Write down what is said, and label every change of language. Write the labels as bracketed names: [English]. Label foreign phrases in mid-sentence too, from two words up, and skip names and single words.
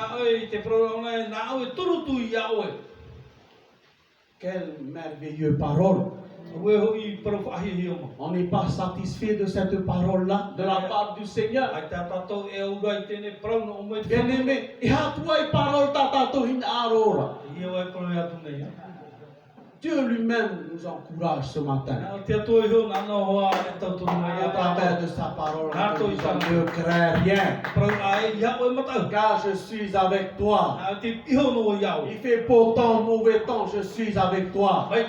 [French] Quelle merveilleuse parole. On n'est pas satisfait de cette parole-là, de la part du Seigneur. Bien-aimé, et à toi une parole tatato in arora. Dieu lui-même nous encourage ce matin. Au travers de sa parole, ne crains rien. Car je suis avec toi. Il fait beau temps, mauvais temps, je suis avec toi.